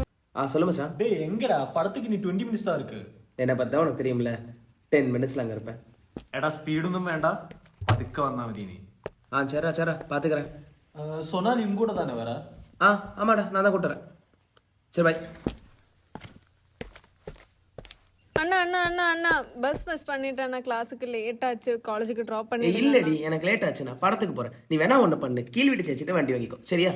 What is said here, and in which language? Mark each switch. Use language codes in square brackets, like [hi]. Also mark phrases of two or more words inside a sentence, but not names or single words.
[ta] சொல்லு மச்சான். டேய் எங்கடா படத்துக்கு நீ 20 மினிட்ஸ் தான் இருக்கு. என்னை பார்த்தா உனக்கு தெரியும்ல, 10 மினிட்ஸ்ல அங்கே இருப்பேன். [ml] എടാ സ്പീഡൊന്നും വേണ്ട, പതുക്കെ വന്നാൽ മതി നീ. [ta] சரிடா சரிடா பார்த்துக்கிறேன். സൊനാലി ഉം கூட தானே வர? ஆமாடா நான் தான் கூட்டுறேன். சரி பாய். அண்ணா அண்ணா அண்ணா அண்ணா பஸ் மிஸ் பண்ணிட்டேன். அண்ணா கிளாஸுக்கு லேட் ஆச்சு, காலேஜுக்கு ட்ராப் பண்ணி. இல்லடி எனக்கு லேட் ஆச்சு, நான் படத்துக்கு போறேன். நீ வேணா ஒன்று பண்ணு, கீழ் வீட்டு சேர்ச்சிட்டு வண்டி வாங்கிக்கோ சரியா?